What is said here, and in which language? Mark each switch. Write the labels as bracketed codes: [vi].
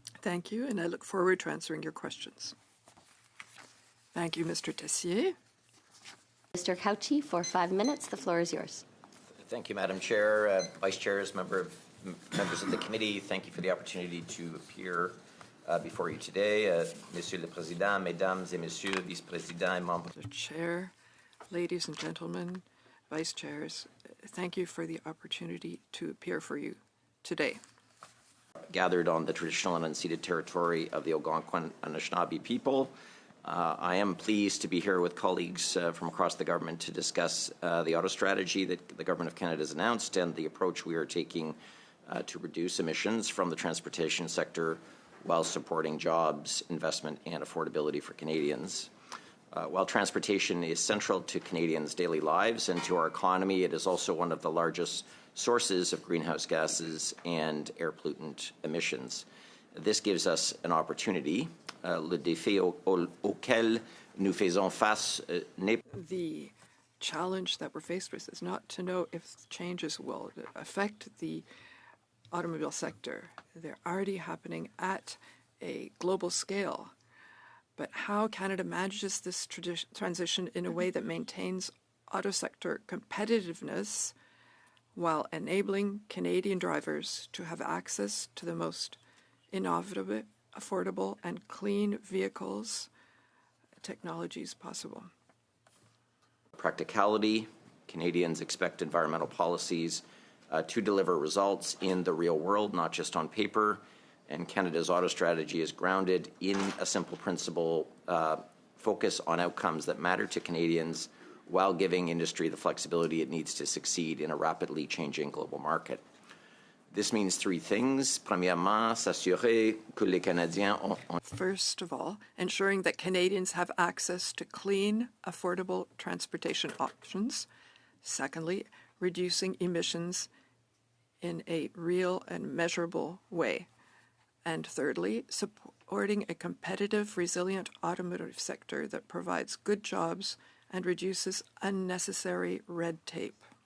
[en] Thank you, and I look forward to answering your questions. Thank you, Mr. Tessier. Mr. Cauchi, for 5 minutes. The floor is yours. Thank you, Madam Chair, Vice Chairs, members of the committee. Thank you for the opportunity to appear before you today. [fr] Monsieur le Président, Mesdames et Messieurs, Vice-Présidents et membres. [en] The Chair, ladies and gentlemen, Vice Chairs, thank you for the opportunity to appear for you today. Gathered on the traditional and unceded territory of the Algonquin and Anishinaabe people. I am pleased to be here with colleagues from across the government to discuss the auto strategy that the Government of Canada has announced and the approach we are taking to reduce emissions from the transportation sector while supporting jobs, investment, and affordability for Canadians. While transportation is central to Canadians' daily lives and to our economy, it is also one of the largest sources of greenhouse gases and air pollutant emissions. This gives us an opportunity. [fr] Le défi auquel nous faisons face n'est... [en] The challenge that we're faced with is not to know if changes will affect the automobile sector. They're already happening at a global scale. But how Canada manages this transition in a way that maintains auto sector competitiveness while enabling Canadian drivers to have access to the most innovative, affordable, and clean vehicles technologies possible. Practicality, Canadians expect environmental policies to deliver results in the real world, not just on paper. And Canada's auto strategy is grounded in a simple principle, focus on outcomes that matter to Canadians while giving industry the flexibility it needs to succeed in a rapidly changing global market. This means three things. [fr] Premièrement, s'assurer que les Canadiens ont... [en] First of all, ensuring that Canadians have access to clean, affordable transportation options. Secondly, reducing emissions in a real and measurable way. And thirdly, supporting a competitive, resilient automotive sector that provides good jobs and reduces unnecessary red tape.